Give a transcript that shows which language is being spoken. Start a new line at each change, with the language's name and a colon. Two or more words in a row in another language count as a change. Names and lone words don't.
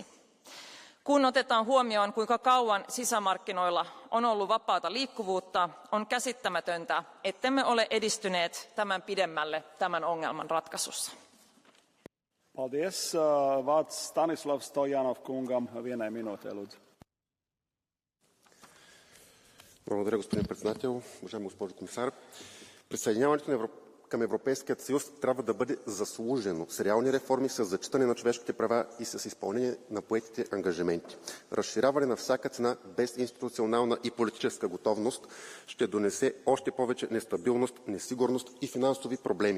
Finnish: Kun otetaan huomioon, kuinka kauan sisämarkkinoilla on ollut vapaata liikkuvuutta, on käsittämätöntä, ettemme ole edistyneet tämän pidemmälle tämän ongelman ratkaisussa.
Latvian: Paldies. Vārds Stanislav Stojanov kungam vienai minūtei, lūdzu.
Bulgarian: Благодаря, господин председател. Уважаема госпожо комисар, присъединяването към Европейският съюз трябва да бъде заслужено с реални реформи, с зачитане на човешките права и с изпълнение на поетите ангажименти. Разширяване на всяка цена без институционална и политическа готовност ще донесе още повече нестабилност, несигурност и финансови проблеми.